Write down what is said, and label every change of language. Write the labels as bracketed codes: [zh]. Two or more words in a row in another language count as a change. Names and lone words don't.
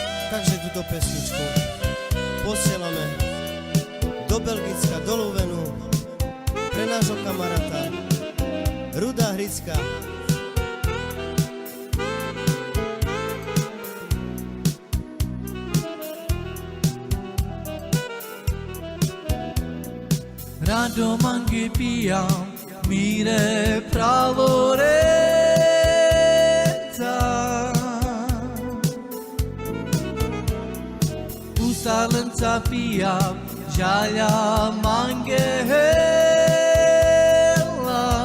[sk] Takže túto pesničku posielame do Belgicka, do Luvenu, pre nášho kamaráta Ruda Hricka. [rom] Rado mangi pijam, mire pravoreta. Usalenca pijam, žalja mange hela.